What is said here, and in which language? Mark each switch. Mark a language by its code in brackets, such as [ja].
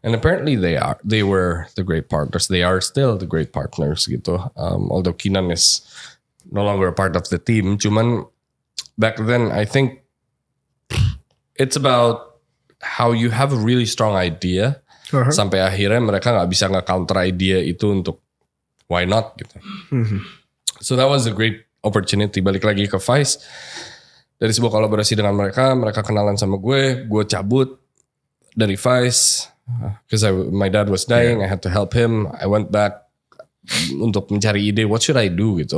[en] And apparently they were the great partners. They are still the great partners gitu. Although Kinan is no longer a part of the team. Cuman back then I think it's about how you have a really strong idea. [id] Sampai akhirnya mereka gak bisa nge-counter idea itu untuk [en] why not [id] gitu. [en] So that was a great opportunity. [id] Balik lagi ke Vice. Dari sebuah kolaborasi dengan mereka kenalan sama gue cabut dari Vice [en] because my dad was dying, I had to help him. I went back [id] untuk mencari ide [en] what should I do gitu.